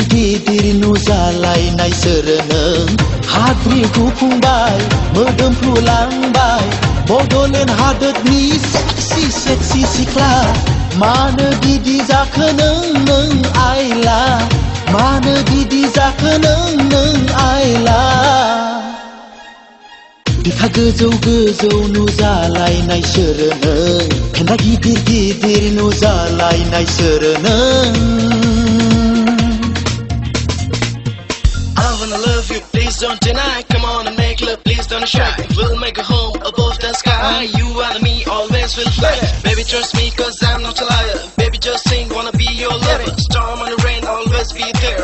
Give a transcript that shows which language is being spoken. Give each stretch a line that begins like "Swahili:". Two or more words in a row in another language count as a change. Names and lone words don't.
Bodo: गिदिर नुजालायनाय सोरनै हाद्रि गुफुंबाय मोदोमफ्रुलांबाय बड'लेण्ड हादोरनि
English: sexy sexy
Bodo: सिख्ला मानो बिदि जाखो नों आइला मानो बिदि जाखो नों आइला बिखा गोजौ गोजौ नुजालायनाय सोरनै खेन्था गिदिर गिदिर नुजालायनाय सोरनै
English: I wanna love you, please don't deny. Come on and make love, please don't shy. We'll make a home above the sky. You and me always will fly. Baby, trust me, cause I'm not a liar. Baby, just think, wanna be your lover. Storm and rain, always be there.